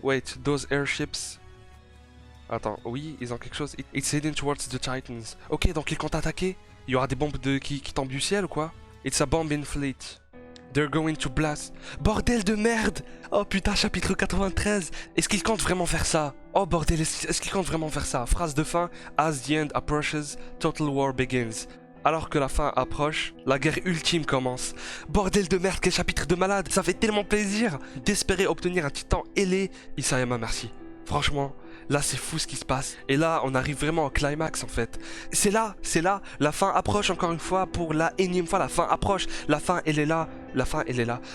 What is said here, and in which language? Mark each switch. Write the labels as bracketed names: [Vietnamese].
[English] Wait, those airships. [French] Attends, oui, ils ont quelque chose. [English] It's heading towards the Titans. [French] Ok, donc ils comptent attaquer. Il y aura des bombes qui tombent du ciel ou quoi? [English] It's a bomb in fleet. They're going to blast. [French] Bordel de merde! Oh putain, chapitre 93. Est-ce qu'il compte vraiment faire ça? Oh bordel, est-ce qu'il compte vraiment faire ça? Phrase de fin. [English] As the end approaches, total war begins. [French] Alors que la fin approche, la guerre ultime commence. Bordel de merde, quel chapitre de malade! Ça fait tellement plaisir d'espérer obtenir un titan ailé. Isayama, merci. Franchement, là c'est fou ce qui se passe. Et là, on arrive vraiment au climax en fait. C'est là, la fin approche encore une fois pour la énième fois. La fin approche, la fin elle est là. La fin elle est là.